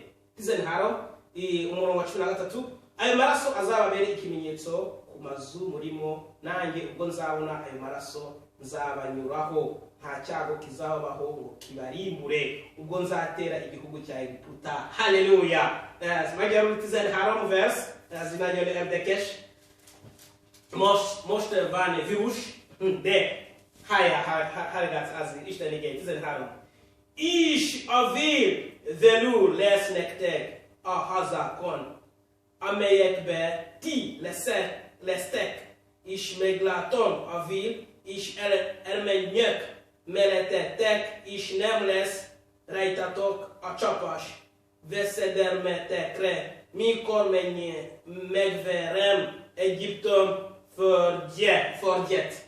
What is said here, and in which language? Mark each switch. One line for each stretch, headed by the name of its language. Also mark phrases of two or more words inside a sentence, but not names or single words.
Kinyarwanda: Tizenharon umurongo wa 13. Ayo maraso azababere ikimenyetso ku mazu murimo, nanjye ubwo nzabona ayo maraso nzabanyuraho, nta cyago kizabaho ngo kibarimbure ubwo nzatera igihugu cya Egiputa. Haleluya.
Hungarian: Magyarul 13 vers, ez nagyon érdekes. Most van vírus, de hallgatsz az Isten igény. 13. És a vér velül lesz nektek a hazákon, amelyekbe ti lesztek, és meglátom a vér, és elmenjek mellettetek, és nem lesz rajtatok a csapás veszedelmetekre, mikor megverem Egyiptom földjét.